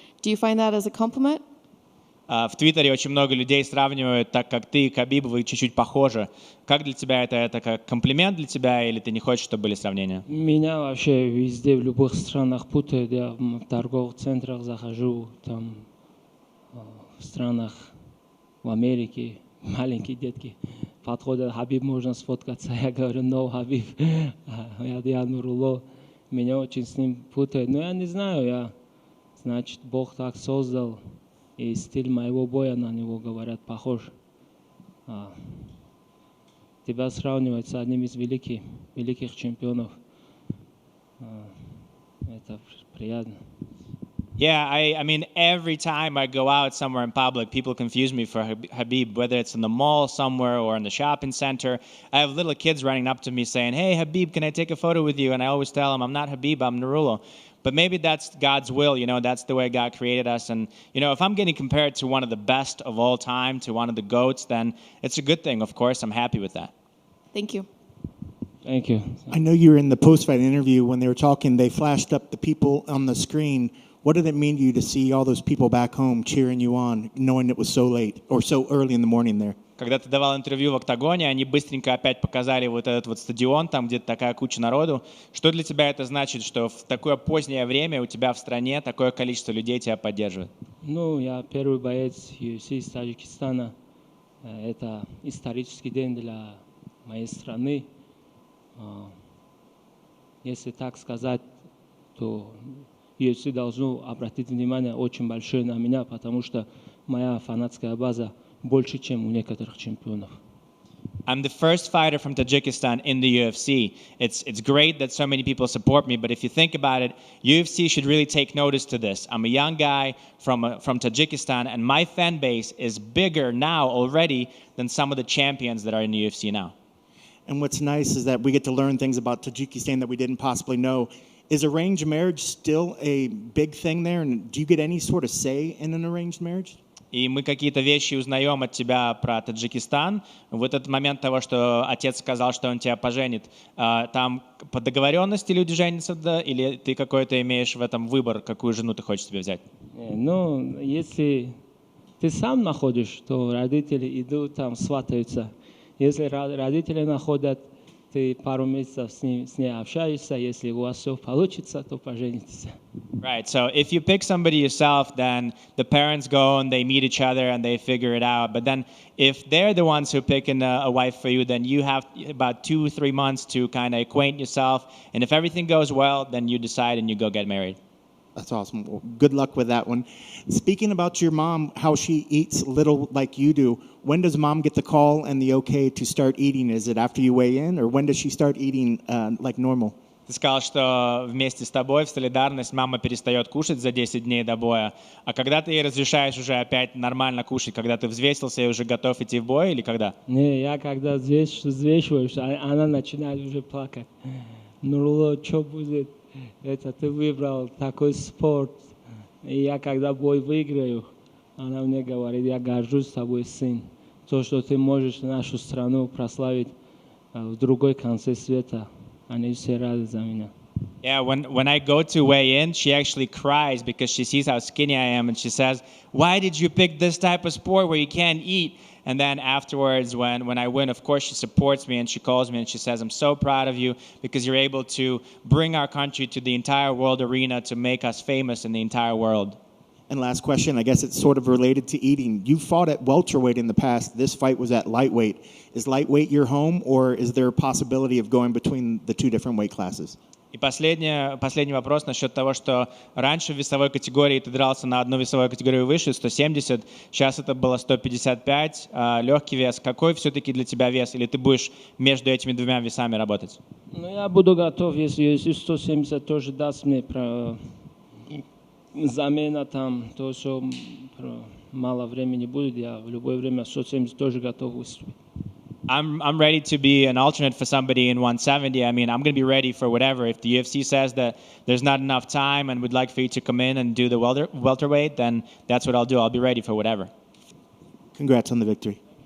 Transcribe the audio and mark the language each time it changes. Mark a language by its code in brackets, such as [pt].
[en] Do you find that as a compliment? [ru] В Твиттере очень много людей сравнивают, так как ты и Кhabib, вы чуть-чуть похожи. Как для тебя это как комплимент для тебя, или ты не хочешь, чтобы были сравнения? Меня вообще везде, в любых странах путают. Я в торговых центрах захожу, там, в странах, в Америке, маленькие детки подходят, Хабиб, можно сфоткаться? Я говорю, no, Хабиб, я Нуруло. Меня очень с ним путают. Но я не знаю, значит, Бог так создал. И стиль моего боя на него, говорят, похож. Тебя сравнивать с одним из великих чемпионов. Это приятно. [en] Yeah, I mean, every time I go out somewhere in public, people confuse me for Khabib, whether it's in the mall somewhere or in the shopping center. I have little kids running up to me saying, hey, Khabib, can I take a photo with you? And I always tell them, I'm not Khabib, I'm Nurullo. But maybe that's God's will, that's the way God created us. And, if I'm getting compared to one of the best of all time, to one of the GOATs, then it's a good thing, of course. I'm happy with that. Thank you. Thank you. I know you were in the post-fight interview when they were talking, they flashed up the people on the screen. What did it mean to you to see all those people back home cheering you on, knowing it was so late or so early in the morning there? [ru] Когда ты давал интервью в «Октагоне», они быстренько опять показали вот этот вот стадион, там где-то такая куча народу. Что для тебя это значит, что в такое позднее время у тебя в стране такое количество людей тебя поддерживает? Ну, я первый боец UFC из Таджикистана. Это исторический день для моей страны. Если так сказать, то UFC должно обратить внимание очень большое на меня, потому что моя фанатская база больше, чем у некоторых чемпионов. [en] I'm the first fighter from Tajikistan in the UFC. It's great that so many people support me, but if you think about it, UFC should really take notice to this. I'm a young guy from Tajikistan, and my fan base is bigger now already than some of the champions that are in the UFC now. And what's nice is that we get to learn things about Tajikistan that we didn't possibly know. Is arranged marriage still a big thing there? And do you get any sort of say in an arranged marriage? [ru] И мы какие-то вещи узнаем от тебя про Таджикистан. В этот момент того, что отец сказал, что он тебя поженит, там по договоренности люди женятся, да? Или ты какой-то имеешь в этом выбор, какую жену ты хочешь себе взять? Ну, если ты сам находишь, то родители идут там, сватаются. Если родители находят, ты пару месяцев с ней общаешься, если у вас все получится, то поженитесь. [en] Right. So if you pick somebody yourself, then the parents go and they meet each other and they figure it out. But then if they're the ones who pick a wife for you, then you have about 2-3 months to kind of acquaint yourself. And if everything goes well, then you decide and you go get married. That's awesome. Well, good luck with that one. Speaking about your mom, how she eats little like you do, when does mom get the call and the okay to start eating? Is it after you weigh in, or when does she start eating like normal? [ru] Ты сказал, что вместе с тобой в солидарность мама перестает кушать за 10 дней до боя. А когда ты ей разрешаешь уже опять нормально кушать, когда ты взвесился и уже готов идти в бой, или когда? Не, я когда взвешиваюсь, она начинает уже плакать. Нуруло, что будет? Это ты выбрал такой спорт. И я когда бой выиграю, она мне говорит, я горжусь тобой, сын. То, что ты можешь нашу страну прославить в другой конце света. Они все рады за меня. [en] Yeah, when I go to weigh in, she actually cries because she sees how skinny I am, and she says, "Why did you pick this type of sport where you can't eat?" And then afterwards, when I win, of course, she supports me and she calls me and she says, "I'm so proud of you because you're able to bring our country to the entire world arena to make us famous in the entire world." And last question, I guess it's sort of related to eating. You fought at welterweight in the past. This fight was at lightweight. Is lightweight your home, or is there a possibility of going between the two different weight classes? [ru] И последний вопрос насчет того, что раньше в весовой категории ты дрался на одну весовую категорию выше, 170, сейчас это было 155, легкий вес. Какой все-таки для тебя вес? Или ты будешь между этими двумя весами работать? Ну, я буду готов, если 170 тоже даст мне замена там, то, что мало времени будет, я в любое время 170 тоже готов выступить. [en] I'm ready to be an alternate for somebody in 170. I mean, I'm going to be ready for whatever. If the UFC says that there's not enough time and would like for you to come in and do the welterweight, then that's what I'll do. I'll be ready for whatever. Congrats on the victory.